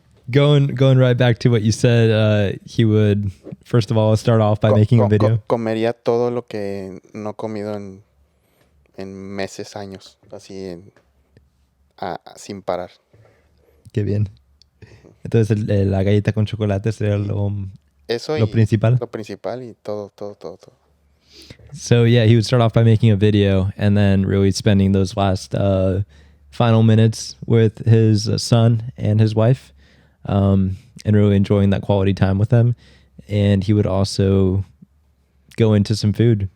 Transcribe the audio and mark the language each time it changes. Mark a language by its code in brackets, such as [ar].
[en] Going right back to what you said, he would first of all start off by making a video. [es] Comería todo lo que no he comido en meses, años, así sin parar. Qué bien. Entonces la galleta con chocolate sería lo principal. Lo principal y todo. [en] So yeah, he would start off by making a video and then really spending those last final minutes with his son and his wife, and really enjoying that quality time with them. And he would also go into some food.